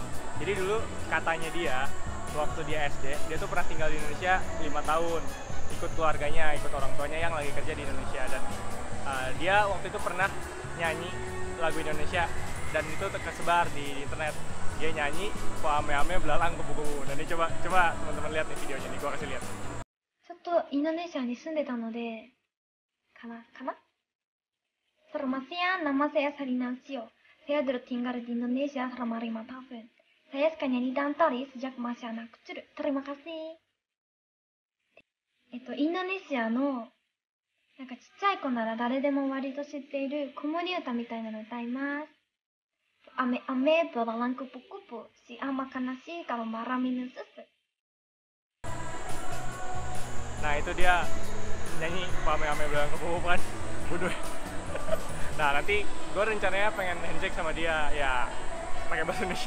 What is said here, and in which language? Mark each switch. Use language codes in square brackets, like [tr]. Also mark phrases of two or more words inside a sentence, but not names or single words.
[id] Jadi dulu katanya dia, waktu dia SD, dia tuh pernah tinggal di Indonesia 5 tahun, ikut keluarganya, ikut orang tuanya yang lagi kerja di Indonesia, dan dia waktu itu pernah nyanyi lagu Indonesia, dan itu tersebar di internet. Dia nyanyi, kok ame-ame belalang kubu-kubu. Dan ini coba teman-teman lihat nih videonya nih, gua kasih lihat. [ja] ちょっとインドネシアに住んでたので、かな [id] Selamat nama saya Sarina Ushio. Saya dulu tinggal di Indonesia selama 5 tahun. Saya suka nyanyi dan tari sejak masih anak kecil. Terima kasih. [ja] インドネシアのなんかちっちゃい子なら誰でも割と知っている子守歌みたいなのを歌います。 [id] Ame belalang kupu-kupu, si ama kanasi kalau marah minum susu. Nah itu dia nyanyi ame belalang kupu-kupu kan, bodoh. Nah nanti gue rencananya pengen handshake sama dia ya pakai bahasa Indonesia.